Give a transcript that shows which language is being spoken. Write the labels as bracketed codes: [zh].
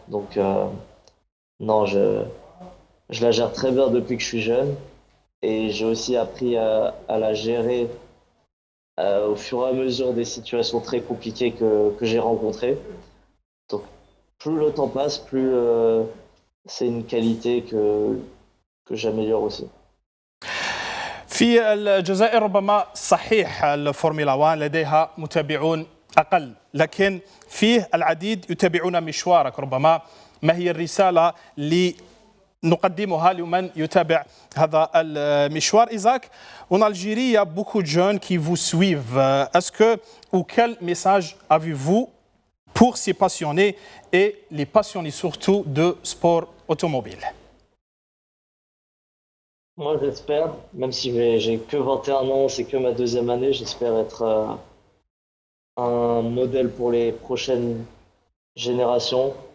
[fr] Donc non, je la gère très bien depuis que je suis jeune et j'ai aussi appris à la gérer au fur et à mesure des situations très compliquées que j'ai rencontrées. Donc plus le temps passe, plus c'est une qualité que j'améliore aussi. [ar] في الجزائر ربما صحيح الفورمولا 1 لديها متابعون أقل، لكن فيه العديد يتابعون مشوارك. ربما ما هي الرسالة نقدمها لمن يتابع هذا المشوار. [fr] Isaac, en Algérie, il y a beaucoup de jeunes qui vous suivent. Est-ce que, ou quel message avez-vous pour ces passionnés et les passionnés surtout de sport automobile? Moi, j'espère, même si j'ai que 21 ans, c'est que ma deuxième année, j'espère être un modèle pour les prochaines générations.